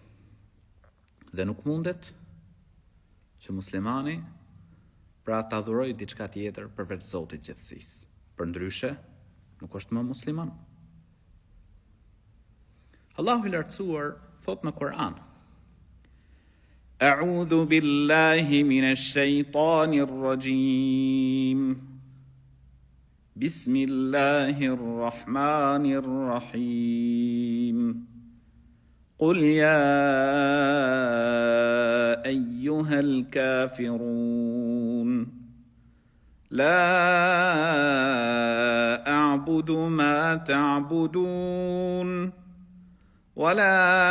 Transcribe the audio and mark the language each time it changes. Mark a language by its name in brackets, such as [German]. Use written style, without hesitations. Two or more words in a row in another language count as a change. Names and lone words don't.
[Albanian] Dhe nuk mundet që muslimani pra të adhuroj diçka tjetër përveç Zotit gjithësisë. Përndryshe, nuk është më musliman. Allahu i lartësuar thot në Kur'an: [Arabic] أعوذ بالله من الشيطان الرجيم. بسم الله الرحمن الرحيم. قل يا أيها الكافرون لا أعبد ما تعبدون ولا